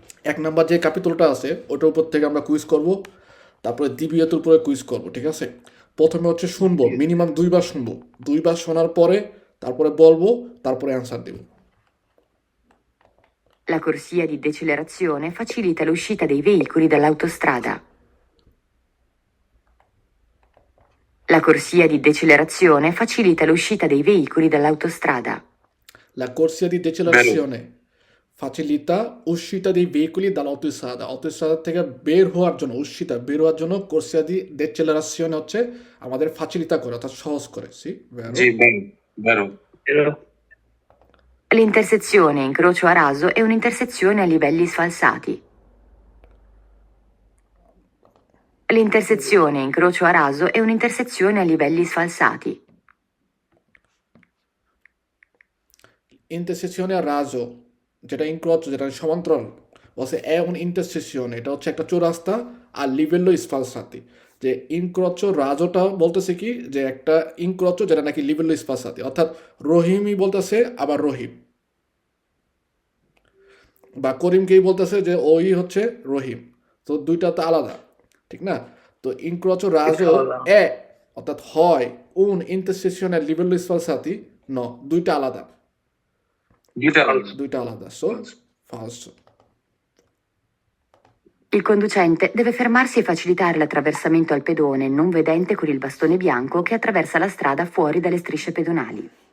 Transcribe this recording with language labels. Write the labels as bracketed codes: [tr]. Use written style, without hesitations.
[bn] এক নাম্বার যে ক্যাপিটালটা আছে ওটার উপর থেকে আমরা কুইজ করব, তারপরে দ্বিতীয়তের উপরে কুইজ করব, ঠিক আছে? প্রথমে হচ্ছে শুনবো, ঠিক আছে। মিনিমাম 2বার শুনবো, 2বার শোনার পরে তারপরে বলবো, তারপরে অ্যান্সার দেব। [it] La corsia di decelerazione facilita l'uscita dei veicoli dall'autostrada. La corsia di decelerazione facilita l'uscita dei veicoli dall'autostrada. La corsia di decelerazione facilita uscita dei veicoli dall'autostrada. [bn] autostrada থেকে বের হওয়ার জন্য, uscita বের হওয়ার জন্য corsia di decelerazione হচ্ছে আমাদের facilita করে, অর্থাৎ সহজ করে। [it] সি vero? জি vero. Vero? L'intersezione incrocio a raso è un'intersezione a livelli sfalsati. L'intersezione incrocio a raso è un'intersezione a livelli sfalsati. [bn] Intersezione a raso, যেটা incrocio, যেটা সমান্তরাল, বলছে [it] è un intersezione, [bn] এটা হচ্ছে একটা চৌরাস্তা, আর livello sfalsati, যে incrocio rasoটা বলতেছে কি, যে একটা incrocio যেটা নাকি livello sfalsati, অর্থাৎ রহিমই বলতেছে আবার রহিম, বা করিমকেই বলতেছে যে ওই হচ্ছে রহিম, তো দুইটা তো আলাদা, ঠিক না? তো incrocio raso আলাদা। è, অর্থাৎ হয় [it] un intersezione a livello sfalsati, [bn] no, দুইটা আলাদা, দুইটা আলাদা, so falso. [it] Il conducente deve fermarsi e facilitare l'attraversamento al pedone non vedente con il bastone bianco che attraversa la strada fuori dalle strisce pedonali.